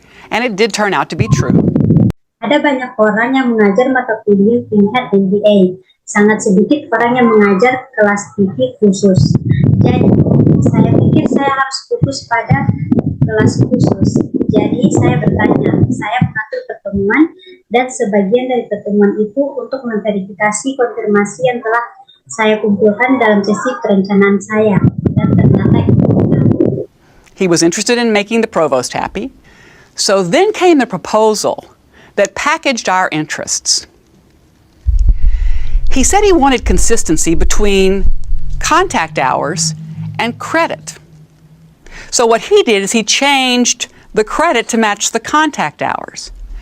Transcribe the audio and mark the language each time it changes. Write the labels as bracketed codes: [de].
[en] And it did turn out to be true. [id] Ada banyak orang yang mengajar mata kuliah tingkat MBA. Sangat sedikit orang yang mengajar kelas tinggi khusus. Jadi, saya pikir saya harus fokus pada kelas khusus. Jadi, saya bertanya, saya mengatur pertemuan dan sebagian dari pertemuan itu untuk memverifikasi konfirmasi yang telah saya kumpulkan dalam sesi perencanaan saya, dan ternyata itu benar. [en] He was interested in making the provost happy. So then came the proposal that packaged our interests. He said he wanted consistency between contact hours and credit. So what he did is he changed the credit to match the contact hours.